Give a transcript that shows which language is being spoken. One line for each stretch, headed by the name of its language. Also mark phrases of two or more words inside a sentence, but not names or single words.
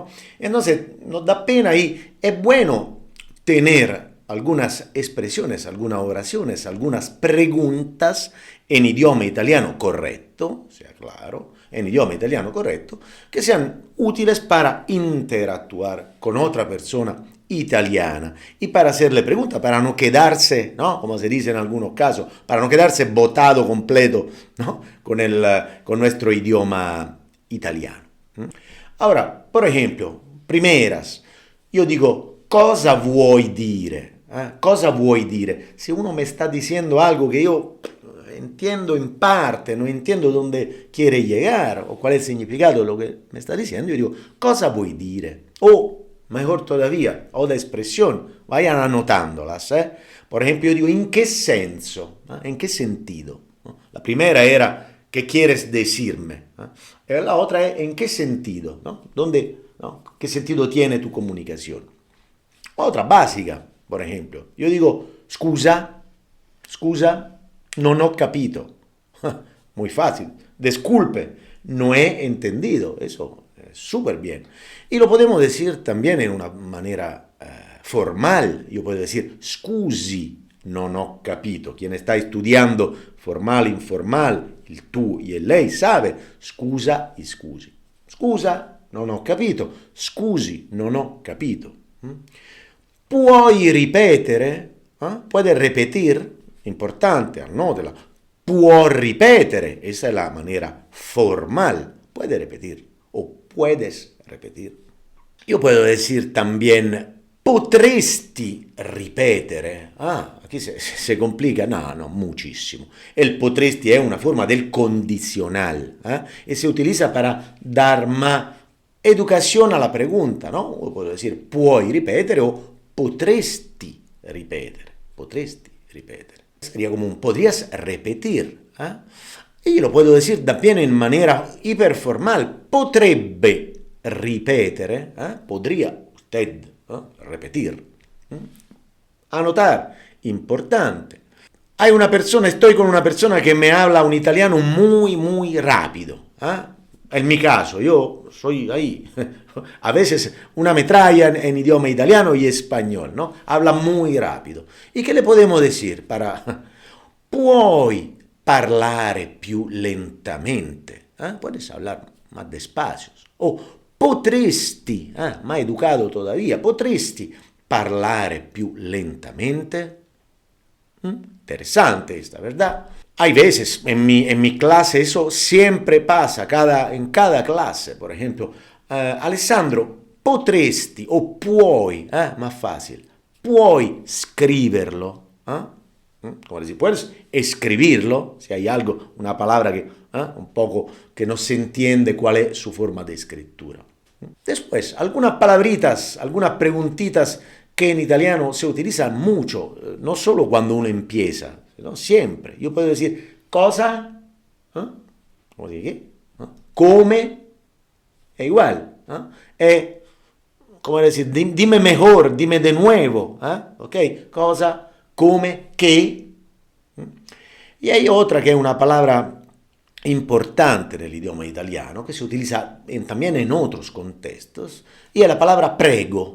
Spanish: Entonces nos da pena y es bueno tener algunas expresiones, algunas oraciones, algunas preguntas en idioma italiano correcto, sea claro, en idioma italiano correcto, que sean útiles para interactuar con otra persona italiana y para hacerle preguntas, para no quedarse, ¿no? Como se dice en algunos casos, para no quedarse botado completo, ¿no? Con nuestro idioma italiano. Ahora, por ejemplo, primeras, yo digo,
Italian: cosa vuoi dire? Cosa vuoi dire?
Spanish: Si uno me está diciendo algo que yo entiendo en parte, no entiendo dónde quiere llegar o cuál es el significado de lo que me está diciendo, yo digo,
Italian: cosa vuoi dire?
Spanish: O, mejor todavía, otra expresión, vayan anotándolas. Por ejemplo, yo digo, ¿en qué senso? ¿En qué sentido? La primera era, ¿qué quieres decirme? Y la otra es, ¿en qué sentido? ¿No? ¿Dónde, no? ¿Qué sentido tiene tu comunicación? Otra básica, por ejemplo, yo digo,
Italian: scusa, non ho capito.
Spanish: Muy fácil. Disculpe, no he entendido. Eso es súper bien. Y lo podemos decir también en una manera formal. Yo puedo decir,
Italian: scusi, non ho capito.
Spanish: Quien está estudiando formal, informal,
Italian: il tu
Spanish: y el lei sabe, scusa y scusi.
Italian: Scusa, non ho capito. Scusi, non ho capito. Puoi ripetere?
Spanish: Puede repetir, importante, anótela.
Italian: Può ripetere,
Spanish: esa es la manera formal. Puede repetir o puedes repetir. Yo puedo decir también,
Italian: potresti ripetere.
Spanish: Aquí se complica. No, muchísimo. El potresti es una forma del condicional y se utiliza para dar más educación a la pregunta, ¿no? O puedo decir,
Italian: puoi ripetere o potresti ripetere. Potresti ripetere.
Spanish: Sería como un podrías repetir. Y lo puedo decir también en manera hiperformal.
Italian: Potrebbe ripetere.
Spanish: Podría usted repetir. Anotar. Importante. Hay una persona, estoy con una persona que me habla un italiano muy rápido. En mi caso, yo soy ahí, a veces una metralla en idioma italiano y español, ¿no? Habla muy rápido. ¿Y qué le podemos decir para...
Italian: Puoi parlare più lentamente?
Spanish: Puedes hablar más despacio. O potresti, más educado todavía,
Italian: potresti parlare più lentamente?
Spanish: Interesante esta, ¿verdad? Hay veces en mi clase eso siempre pasa, en cada clase, por ejemplo,
Italian: Alessandro, potresti o puoi,
Spanish: más fácil,
Italian: puoi scriverlo,
Spanish: como decir, puedes escribirlo, si hay algo, una palabra que un poco que no se entiende cuál es su forma de escritura. Después, algunas palabritas, algunas preguntitas que en italiano se utilizan mucho, no solo cuando uno empieza, sino siempre. Yo puedo decir, cosa, ¿cómo dije?
Italian: Come, è
Spanish: igual. Es, ¿cómo decir? Dime mejor, dime de nuevo. ¿Ok?
Italian: Cosa, come,
Spanish: qué. Y hay otra que es una palabra importante en el idioma italiano, que se utiliza también en otros contextos, y es la palabra prego.